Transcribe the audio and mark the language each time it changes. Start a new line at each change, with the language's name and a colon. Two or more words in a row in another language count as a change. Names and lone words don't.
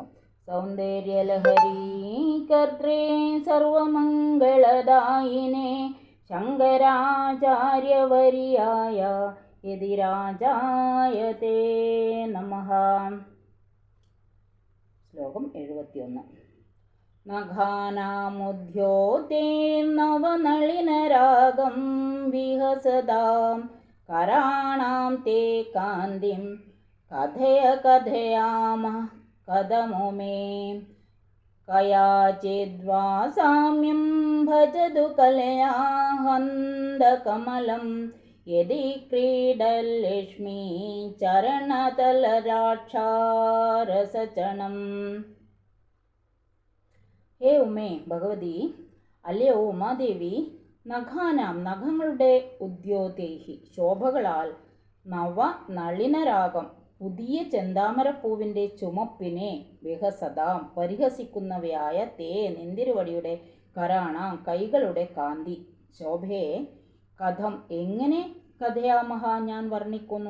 Sanskrit: സൗന്ദര്യലഹരീ കർത്രേ സർവമംഗളദായിനേ ശങ്കരാചാര്യവര്യായ യതിരാജായ തേ നമഃ.
Malayalam: ശ്ലോകം 71.
Sanskrit: നഖാനാമുദ്യോതേർനവനളിനരാഗം വിഹസതാം कराणां ते कान्तिं कथय कथयामः कदमो मे कयाचिद्वा साम्यं भजतु कलया हन्दकमलं यदि क्रीडल्लक्ष्मी ചരണതലരാക്ഷാരസചണം. ഹേ ഉമേ ഭഗവതി,
Malayalam: അല്ലയോ ഉമാദേവി, നഖാനാം നഖങ്ങളുടെ ഉദ്യോതേഹി ശോഭകളാൽ
Sanskrit: നവ നളിനരാഗം
Malayalam: പുതിയ ചെന്താമരപ്പൂവിൻ്റെ ചുമപ്പിനെ വിഹസതാം പരിഹസിക്കുന്നവയായ തേ നിന്തിരുവടിയുടെ കരാണാം കൈകളുടെ കാന്തി ശോഭയെ കഥം എങ്ങനെ കഥയാമഹ ഞാൻ വർണ്ണിക്കുന്നു.